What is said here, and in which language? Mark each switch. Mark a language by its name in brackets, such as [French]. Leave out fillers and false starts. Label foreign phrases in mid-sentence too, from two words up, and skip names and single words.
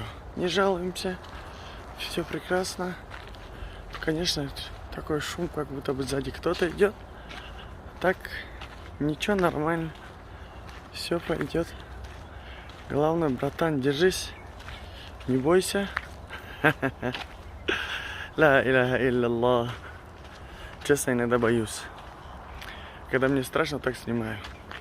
[Russian] Не жалуемся. Все прекрасно. Конечно, такой шум, как будто бы сзади кто-то идет. Так, ничего, нормально. Все пойдет. Главное, братан, держись. Не бойся. [Arabic] لا إله إلا الله. [Russian] Честно, иногда боюсь. Когда мне страшно, так снимаю.